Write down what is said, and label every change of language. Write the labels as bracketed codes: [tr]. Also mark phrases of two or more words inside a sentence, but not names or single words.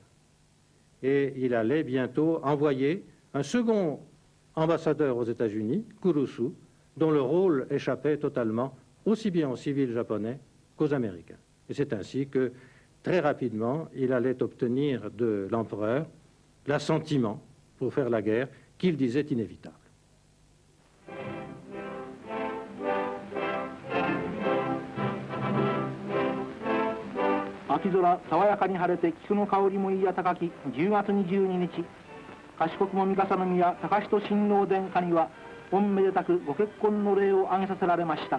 [fr] Et il allait bientôt envoyer un second ambassadeur aux États-Unis, Kurusu, dont le rôle échappait totalement aussi bien aux civils japonais qu'aux Américains. Et c'est ainsi que, très rapidement, il allait obtenir de l'empereur l'assentiment pour faire la guerre qu'il disait inévitable. [ja] 秋空爽やかに晴れて菊の香りもいや高き10月22日、賢くも三笠宮高人親王殿下には御めでたくご結婚の礼を挙げさせられました。